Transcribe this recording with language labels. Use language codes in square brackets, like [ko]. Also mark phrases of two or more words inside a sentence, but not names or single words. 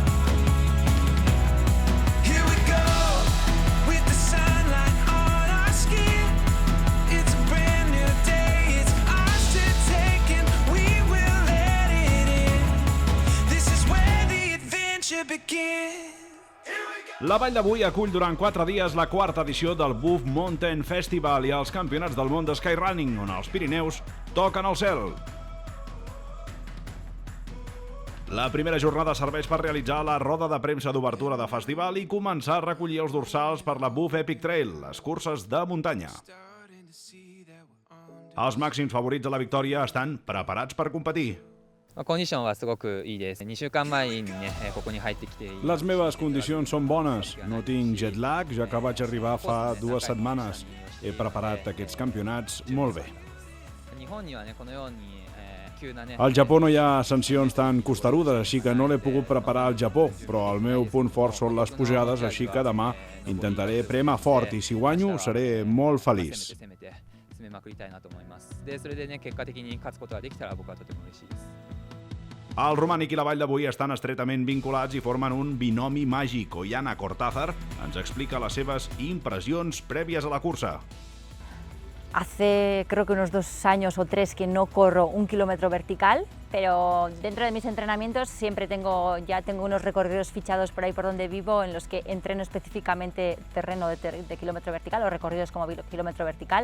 [en] Here we go with the sunlight on our skin. It's a brand new day. It's ours to take and we will let it in. This is where the adventure begins. [ca] La Vall d'Avui acull durant 4 dies la quarta edició del Buff Mountain Festival i els campionats del món de Skyrunning, on els Pirineus toquen el cel. La primera jornada serveix per realitzar la roda de premsa d'obertura de festival i començar a recollir els dorsals per la Buff Epic Trail, les curses de muntanya. Els màxims favorits de la victòria estan preparats per competir. [ja] コンディションはすごくいいです。2週間前にね、ここに入ってきて。 [ca] Les meves condicions són bones. No tinc jet lag, ja que vaig arribar fa 2 setmanes. He preparat aquests campionats molt bé. [ja] 日本にはね、このように急なね。 [ca] Al Japó no hi ha sancions tan costerudes, així que no l'he pogut preparar al Japó, però el meu punt fort són les pujades, així que demà intentaré premar fort i si guanyo seré molt feliç. [ja] 攻めまくりたいなと思います。で、それでね、結果的に勝つことができたら僕はとても嬉しいです。 [ca] El Romànic i la Vall d'Avui estan estretament vinculats i formen un binomi màgic. Oiana Cortázar ens explica les seves impressions prèvies a la cursa. [es] Hace creo que unos 2 años o 3 que no corro 1 kilómetro vertical, pero dentro de mis entrenamientos siempre tengo unos recorridos fichados por ahí por donde vivo en los que entreno específicamente terreno de kilómetro vertical o recorridos como kilómetro vertical.